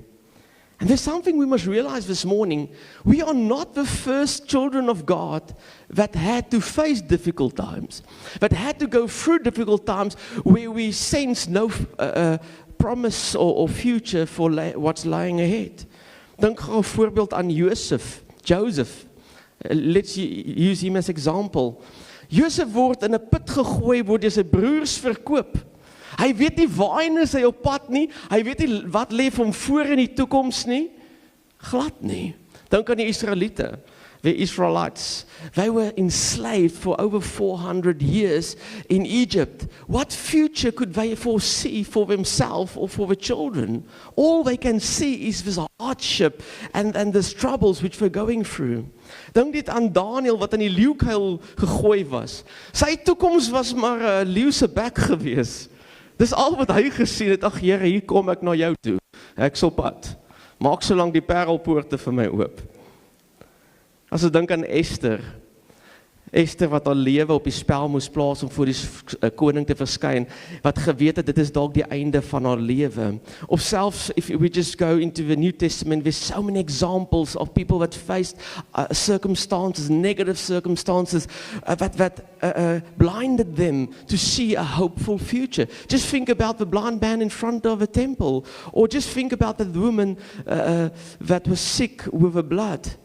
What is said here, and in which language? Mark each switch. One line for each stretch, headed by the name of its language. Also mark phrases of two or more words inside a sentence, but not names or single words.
English: And there's something we must realize this morning. We are not the first children of God that had to face difficult times, that had to go through difficult times where we sense no promise or future for what's lying ahead.
Afrikaans: Dink gou 'n voorbeeld aan Joseph.
English: Let's use him as example.
Afrikaans: Joseph word in 'n put gegooi, word deur sy broers verkoop. Hy weet nie waarheen is hy op pad nie, hy weet nie wat lê vir hom voor in die toekoms nie, glad nie. Dink aan die Israeliete,
English: the Israelites, they were enslaved for over 400 years in Egypt. What future could they foresee for themselves or for the children? All they can see is this hardship and these troubles which we're going through.
Afrikaans: Dink dit aan Daniel wat in die leeukuil gegooi was. Sy toekoms was maar 'n leeu se bek gewees. Dis al wat hy gesien het. Ag Here, hier kom ek na jou toe. Ek's op pad. Maak solank die parelpoorte vir my oop. As ek dink aan Esther wat haar lewe op die spel moes plaas om voor die koning te verskyn, wat geweet het dit is dalk die einde van haar lewe. Of selfs
English: if we just go into the New Testament, there's so many examples of people that faced circumstances, negative circumstances, that blinded them to see a hopeful future. Just think about the blind man in front of a temple, or just think about the woman that was sick with a blood.